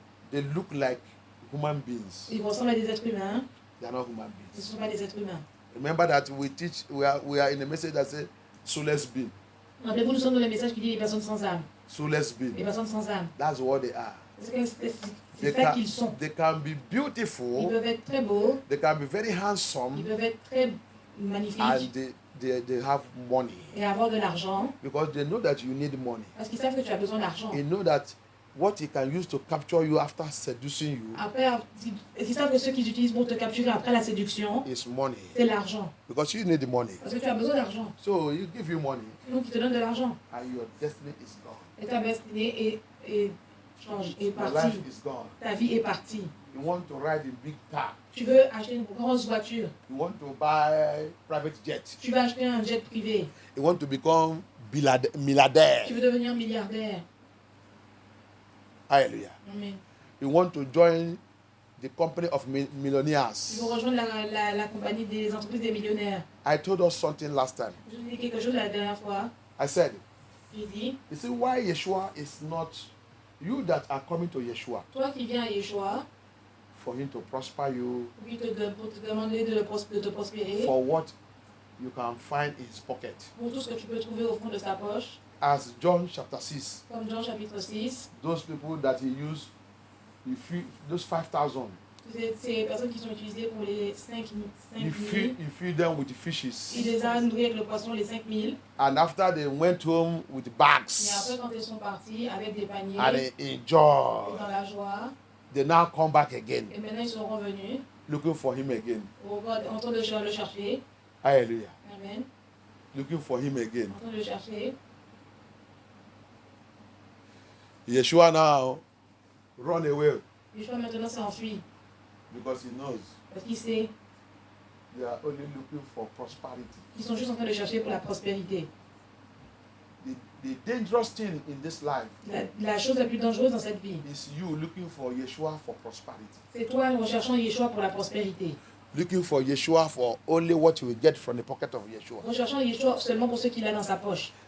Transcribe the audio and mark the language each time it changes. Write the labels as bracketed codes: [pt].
[en] They look like human beings. [fr] Ils ressemblent à des êtres humains. [en] They are not human [fr] Ce ne [en] beings. [fr] sont pas des êtres humains. [en] Remember that we are in a message that says soulless being. [fr] Rappelez-vous, nous sommes dans le message qui dit les personnes sans âme. [en] Soulless [fr] Les [en] being. [fr] personnes sans âme. [en] That's what they are. [fr] C'est ça qu'ils sont. [en] They can be [fr] Ils [en] beautiful. [fr] peuvent être très beaux. [en] They can be very [fr] Ils [en] handsome. [fr] peuvent être très [en] And [fr] magnifiques. [en] they have money. [fr] Et avoir de l'argent. [en] Because they know that you need money. [fr] Parce qu'ils savent que tu as besoin d'argent. [en] They know that what he can use to capture you after seducing you [fr] Après, ils savent que ceux qu'ils utilisent pour te capturer après la séduction, [en] is money. [fr] c'est l'argent. [en] Because you need the money. [fr] Parce que tu as besoin d'argent. [en] So you give you money [fr] Donc, ils te donnent de l'argent. [en] and your destiny is gone. [fr] Et ta destinée est [en] Your [fr] partie. [en] life is gone. [fr] Ta vie est partie. [en] You want to ride a big car. [fr] Tu veux acheter une grosse voiture. [en] You want to buy private jet. [fr] Tu veux acheter un jet privé. [en] You want to become [fr] Tu milliardaire. veux devenir milliardaire. Hallelujah. Amen. [en] You want to join the company of [fr] Tu [en] millionaires. [fr] veux rejoindre la compagnie des entreprises des millionnaires. [en] I told us something last time. [fr] Je vous ai dit quelque chose la dernière fois. [en] I said, [fr] J'ai dit, [en] you see why Yeshua is not you that are coming to Yeshua [fr] toi qui viens à Yeshua, [en] for him to prosper you [fr] pour te demander de te prospérer, [en] for what you can find in his pocket. [fr] pour tout ce que tu peux trouver au fond de sa poche, [en] As John chapter 6, [fr] comme Jean chapitre 6, [en] those people that he used, he feed those 5,000, [fr] ces personnes qui sont utilisées pour les 5 [en] he 000, feed them with [fr] il [en] fishes. [fr] les a nourris avec le poisson, les 5 000. [en] And after they went home with [fr] Et [en] bags [fr] après, quand ils sont partis avec des paniers, [en] and they [fr] et [en] enjoy, [fr] dans la joie, [en] they now come back again, [fr] et maintenant ils sont revenus, [en] looking for him again. [fr] en train de le chercher. Hallelujah. Amen. [en] Looking for him again. [fr] En train de le chercher. [en] Yeshua now run away [fr] Yeshua maintenant s'est enfui. [en] because he knows [fr] Parce qu'il sait [en] they are only looking for prosperity. [fr] qu'ils sont juste en train de chercher pour la prospérité. [en] The dangerous thing in this life [fr] La chose la plus dangereuse dans cette vie, [en] is you looking for Yeshua for prosperity. [fr] c'est toi recherchant Yeshua pour la prospérité. [en] Looking for Yeshua for only what you will get from the pocket of Yeshua. [fr] Recherchant Yeshua seulement pour ce qu'il a dans sa poche.